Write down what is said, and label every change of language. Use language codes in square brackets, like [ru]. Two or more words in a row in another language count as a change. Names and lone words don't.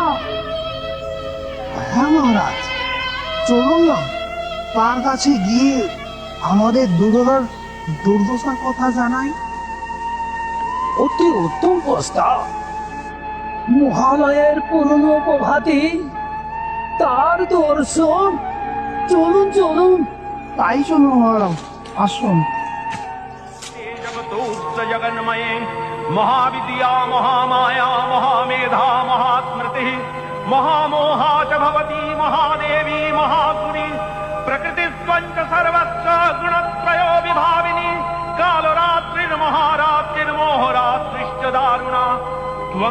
[bn] হ্যাঁ মহারাজ, চলুন না, তার কাছে গিয়ে আমাদের দুর্দশার কথা জানাই। অতি উত্তম প্রস্তাব। মহালয়ের পুরনো প্রভাতে তার দর্শন। চলুন চলুন। তাই চলুন মহারাজ, আসুন। [sa] जगतोऽस्य जगन्मये महाविद्या महामाया महामेधा महास्मृतिः महामोहा च भवती महादेवी महासुरी प्रकृतिस्त्वं च सर्वस्य गुणत्रयो विभाविनी कालरात्रिर्महारात्रिर्मोहरात्रिश्च दारुणा त्वं